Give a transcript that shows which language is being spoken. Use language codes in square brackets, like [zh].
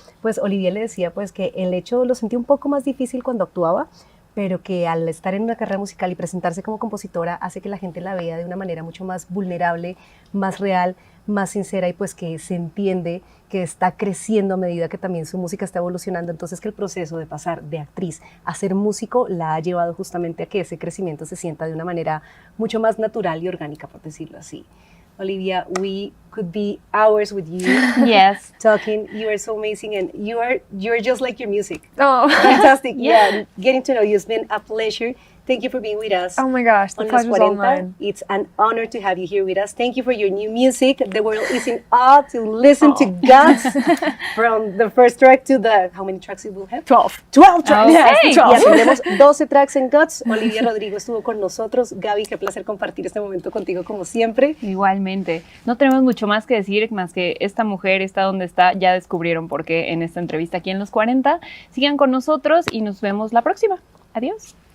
[es] Pues Olivia le decía pues que el hecho lo sentía un poco más difícil cuando actuaba, pero que al estar en una carrera musical y presentarse como compositora hace que la gente la vea de una manera mucho más vulnerable, más real, más sincera, y pues que se entiende que está creciendo a medida que también su música está evolucionando. Entonces que el proceso de pasar de actriz a ser músico la ha llevado justamente a que ese crecimiento se sienta de una manera mucho más natural y orgánica, por decirlo así. [en] Olivia, we could be hours with you. Yes. Talking. You are so amazing, and you're just like your music. Oh, Fantastic. Yeah, getting to know you has been a pleasure. Thank you for being with us. oh my gosh, the on pleasure's all [es] LOS40. [en] mine. It's an honor to have you here with us. Thank you for your new music. The world is in awe to listen to Guts from the first track to the, how many tracks it will have? 12. 12 tracks. Okay. [es] Yes, 12. Ya tendremos 12 tracks en Guts. Olivia Rodrigo estuvo con nosotros. Gaby, qué placer compartir este momento contigo como siempre. Igualmente. No tenemos mucho más que decir, más que esta mujer está donde está. Ya descubrieron por qué en esta entrevista aquí en LOS40. Sigan con nosotros y nos vemos la próxima. Adiós.